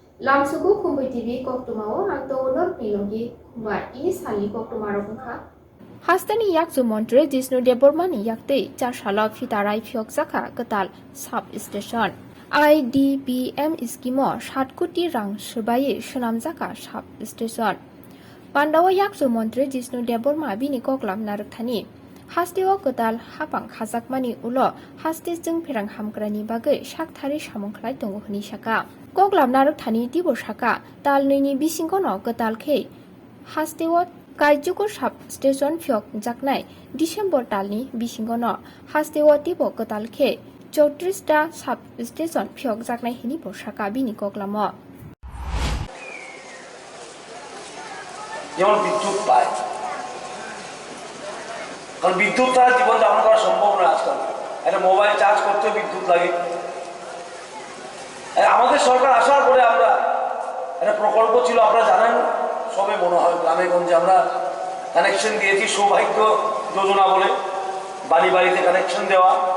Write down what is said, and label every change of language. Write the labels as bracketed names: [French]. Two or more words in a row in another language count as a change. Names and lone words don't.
[Kok Borok] Lamsuku kumbai TV koktumao angto onor nilogi kumbai ini sali koktumaro kha Hastani yakzu montre Disnu Debormani yakte charshala fitarai phiok jaka katal [English] sub station [Kok Borok] IDBM iskimo 7 কোটি রাং সবাইয়ে সুনামজাকা [English] sub station [Kok Borok] পান্ডাওয়া yakzu montre Disnu Deborma bini koklam narukthani Hasteo katal hapang khajakmani ulo haste jeng pherang hamkrani bagai sakthari samongkhlai tongo hini saka koklam narukthani tibo saka talnini bisingkono katal khei Hasteo Kaijukor [English] sub station [Kok Borok] phiok jaknai December talni bisingono Hasteo tibo katal khei 34 টা [English] sub station [Kok Borok] phiok jaknai hini bo saka bini koklamo [Bangla] যেমন বিদ্যুৎ পায় কারণ বিদ্যুৎ ছাড়া জীবন যাপন করা সম্ভব নয় আজকাল একটা [English] mobile charge [Bangla] করতে বিদ্যুৎ লাগে আমাদের সরকার আসার পরে আমরা একটা প্রকল্প ছিল আপনারা জানেন সবে মনে হয় গ্রামে গঞ্জে আমরা কানেকশন দিয়েছি সৌভাগ্য যোজনা বলে বাড়ি বাড়িতে কানেকশন দেওয়া